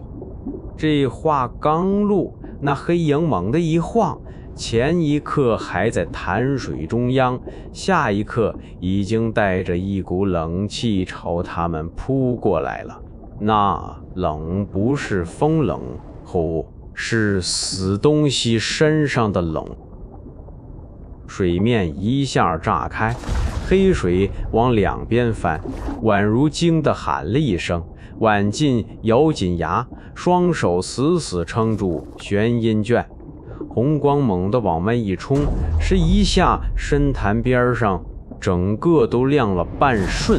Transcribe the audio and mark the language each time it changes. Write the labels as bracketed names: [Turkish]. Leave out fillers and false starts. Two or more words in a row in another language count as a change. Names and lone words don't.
[Chinese] 這話剛落，那黑影猛地一晃，前一刻還在潭水中央，下一刻已經帶着一股冷氣朝他們撲過來了。那冷不是風冷，是死東西身上的冷。水面一下炸開，黑水往2邊翻，宛如驚得喊了一聲。婉進咬緊牙，雙手死死撐住玄陰卷，紅光猛地往外一衝，是一下深潭邊上整個都亮了半瞬。